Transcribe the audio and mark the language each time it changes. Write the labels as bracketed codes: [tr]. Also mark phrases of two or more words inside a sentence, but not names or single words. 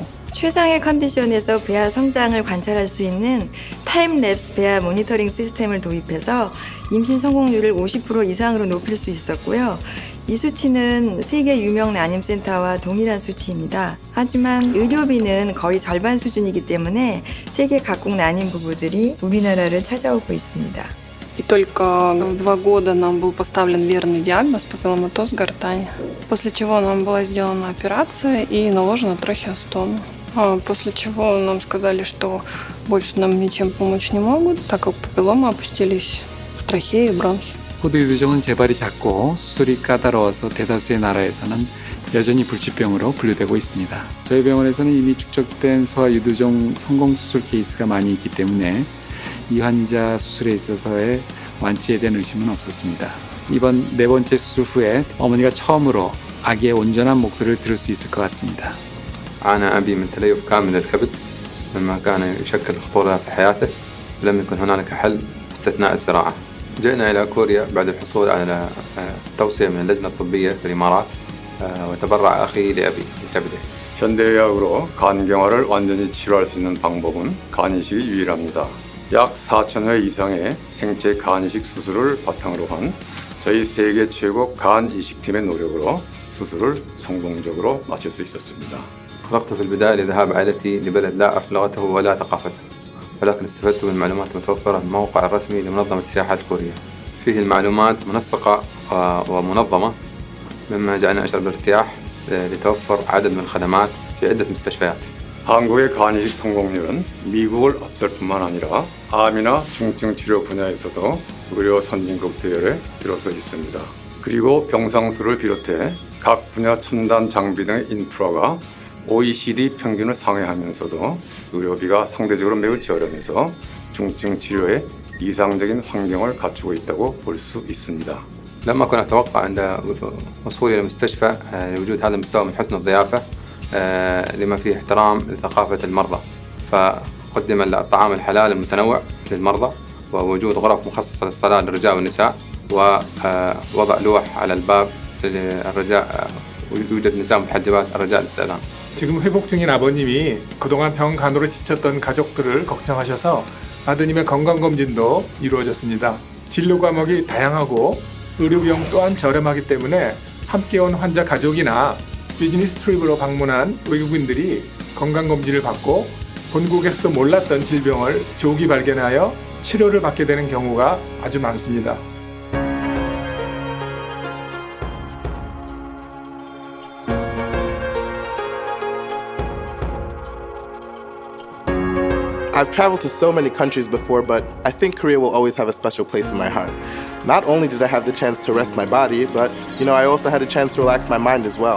[ko] 최상의 컨디션에서 배아 성장을 관찰할 수 있는 타임랩스 배아 모니터링 시스템을 도입해서 임신 성공률을 50% 이상으로 높일 수 있었고요. 이 수치는 세계 유명 난임센터와 동일한 수치입니다. 하지만 의료비는 거의 절반 수준이기 때문에 세계 각국 난임 부부들이 우리나라를 찾아오고 있습니다. [ru] И только в 2 года нам был поставлен верный диагноз папилломатоз гортани, после чего нам была сделана операция и наложена трахеостом. После чего нам сказали, что больше нам ничем помочь не могут, так как папилломы опустились в трахеи и бронхи. [ko] 호드 유두종은 재발이 작고 수술이 까다로워서 대다수의 나라에서는 여전히 불치병으로 분류되고 있습니다. 저희 병원에서는 이미 축적된 소아 유두종 성공 수술 케이스가 많이 있기 때문에 이 환자 수술에 있어서의 완치에 대한 의심은 없었습니다. 이번 4번째 수술 후에 어머니가 처음으로 아기의 온전한 목소리를 들을 수 있을 것 같습니다. [ar] عانى أبي من تليف كامل الكبد مما كان يشكل خطورة في حياته. لم يكن هنالك حل باستثناء الزراعة. جئنا إلى كوريا بعد الحصول على توصية من اللجنة الطبية في الإمارات وتبرع أخي لأبي لكبده. [ko] 현대의학으로 간경화를 완전히 치료할 수 있는 방법은 간이식이 유일합니다. 약 4,000회 이상의 생체 간이식 수술을 바탕으로 한 저희 세계 최고 간이식팀의 노력으로 수술을 성공적으로 마칠 수 있었습니다. [ar] خلقت في البداية لذهاب عائلتي لبلد لا أعرف لغته ولا ثقافته، ولكن استفدت من المعلومات المتوفرة في الموقع الرسمي لمنظمة السياحة الكورية. فيه المعلومات منسقة ومنظمة، مما جعلني أشعر بالارتياح لتوفر عدد من الخدمات في عدة مستشفيات. [ko] 한국의 간이식 성공률은 미국을 앞설 뿐만 아니라 암이나 중증 치료 분야에서도 의료 선진국 대열에 들어서 있습니다. 그리고 병상수를 비롯해 각 분야 첨단 장비 등의 인프라가 OECD 평균을 상회하면서도 의료비가 상대적으로 매우 저렴해서 중증 치료에 이상적인 환경을 갖추고 있다고 볼 수 있습니다. [ar] لم أكن أتوقع عند وصولي إلى المستشفى لوجود هذا المستوى من حسن الضيافة لما فيه احترام لثقافة المرضى فقدم الطعام الحلال المتنوع للمرضى ووجود غرف مخصصة للصلاة للرجال والنساء ووضع لوح على الباب للرجاء يوجد نساء متحجبات الرجاء الاستئذان. [ko] 지금 회복 중인 아버님이 그동안 병간호로 지쳤던 가족들을 걱정하셔서 아드님의 건강검진도 이루어졌습니다. 진료 과목이 다양하고 의료 비용 또한 저렴하기 때문에 함께 온 환자 가족이나 비즈니스 트립으로 방문한 외국인들이 건강검진을 받고 본국에서도 몰랐던 질병을 조기 발견하여 치료를 받게 되는 경우가 아주 많습니다. [en] I've traveled to so many countries before, but I think Korea will always have a special place in my heart. Not only did I have the chance to rest my body, but I also had a chance to relax my mind as well.